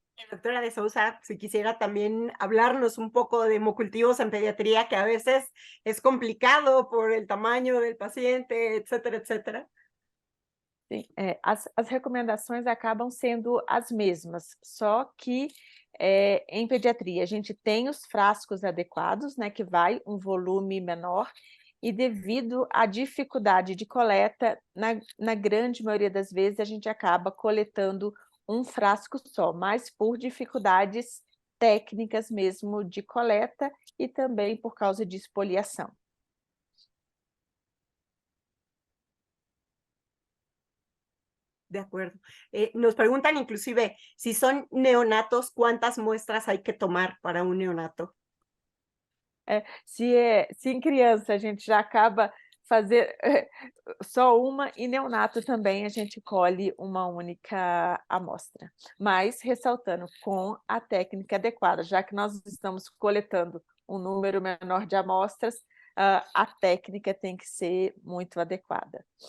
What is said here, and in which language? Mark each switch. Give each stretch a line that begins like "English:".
Spanish: Doctora de Sousa, si quisiera también hablarnos un poco de hemocultivos en pediatría, que a veces es complicado por el tamaño del paciente, etcétera, etcétera.
Portuguese: Sim, as recomendações acabam sendo as mesmas, só que em pediatria a gente tem os frascos adequados, né, que vai um volume menor, e devido à dificuldade de coleta, na grande maioria das vezes a gente acaba coletando um frasco só, mas por dificuldades técnicas mesmo de coleta e também por causa de espoliação.
Spanish: De acuerdo. Nos preguntan inclusive, si son neonatos, ¿cuántas muestras hay que tomar para un neonato?
Portuguese: Se em criança a gente já acaba fazer só uma, e neonato também a gente colhe uma única amostra. Mas ressaltando, com a técnica adequada, já que nós estamos coletando um número menor de amostras, a técnica tem que ser muito adequada.